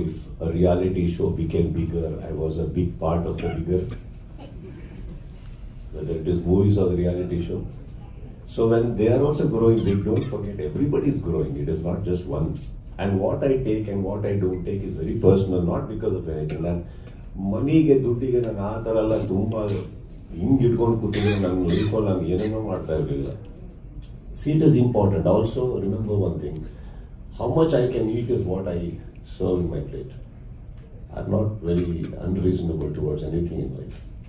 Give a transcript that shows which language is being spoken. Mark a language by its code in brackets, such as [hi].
[en] If a reality show became bigger, I was a big part of the bigger. Whether it is movies or the reality show. So when they are also growing big, don't forget everybody is growing. It is not just one. And what I take and what I don't take is very personal, not because of anything. [kn] And ಮನಿಗೆ ದುಡ್ಡಿಗೆ ನಾನು ಆ ಥರ ಎಲ್ಲ ತುಂಬ ಹಿಂಗೆ ಇಟ್ಕೊಂಡು ಕೂತಿದ್ರೆ ನನ್ನ ಲೈಫಲ್ಲಿ ನಾನು ಏನೇನೋ ಮಾಡ್ತಾ ಇರಲಿಲ್ಲ. [en] See, it is important. Also, remember one thing. How much I can eat is what I serve in my plate. I'm not very unreasonable towards anything in life.